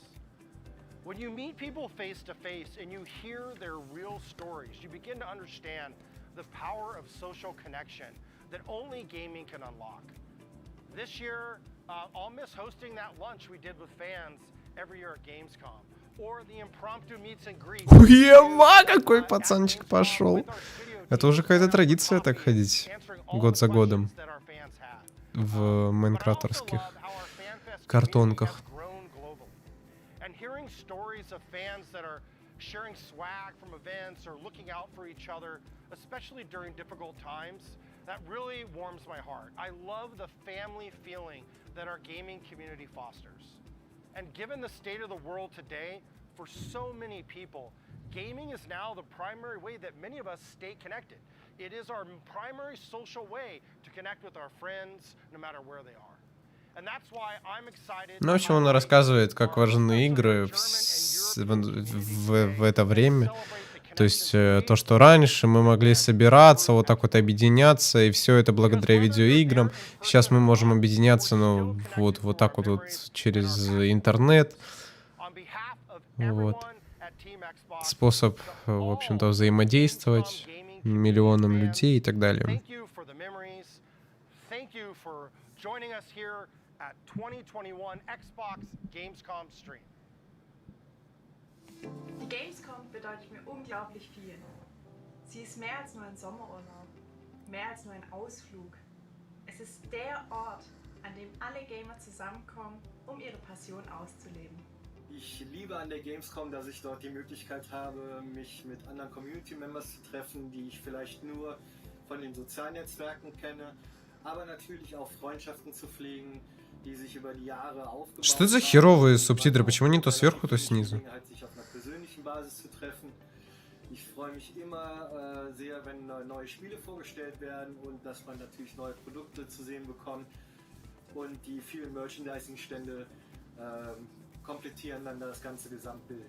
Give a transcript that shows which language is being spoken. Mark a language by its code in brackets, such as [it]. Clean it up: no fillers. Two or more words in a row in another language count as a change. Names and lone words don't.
[en] When you meet people face to face and you hear their real stories, you begin to understand the power of social connection that only gaming can unlock. This year, I'll miss hosting that lunch we did with fans every year at Gamescom, or the impromptu meets and greets. [ru] Уема, какой пацанчик пошел. Это уже какая-то традиция так ходить год за годом в майнкрафтерских картонках. [en] Hearing stories of fans that are sharing swag from events or looking out for each other, especially during difficult times, that really warms my heart. I love the family feeling that our gaming community fosters. And given the state of the world today, for so many people, gaming is now the primary way that many of us stay connected. It is our primary social way to connect with our friends, no matter where they are. [ru] Ну, в общем, он рассказывает, как важны игры в это время. То есть то, что раньше мы могли собираться, вот так вот объединяться, и все это благодаря видеоиграм. Сейчас мы можем объединяться, ну, вот так вот через интернет. Вот. Способ, в общем-то, взаимодействовать миллионам людей и так далее. [en] At 2021 Xbox Gamescom stream. [de] Die Gamescom bedeutet mir unglaublich viel. Sie ist mehr als nur ein Sommerurlaub, mehr als nur ein Ausflug. Es ist der Ort, an dem alle Gamer zusammenkommen, um ihre Passion auszuleben. Ich liebe an der Gamescom, dass ich dort die Möglichkeit habe, mich mit anderen Community-Members zu treffen, die ich vielleicht nur von den sozialen Netzwerken kenne, aber natürlich auch Freundschaften zu pflegen. [ru] Что это за херовые субтитры? Почему не то сверху, то снизу? [de] Ich freue mich immer sehr, wenn neue Spiele vorgestellt werden und dass man natürlich neue Produkte zu sehen bekommt. Und die vielen Merchandising-Stände komplettieren dann das ganze Gesamtbild.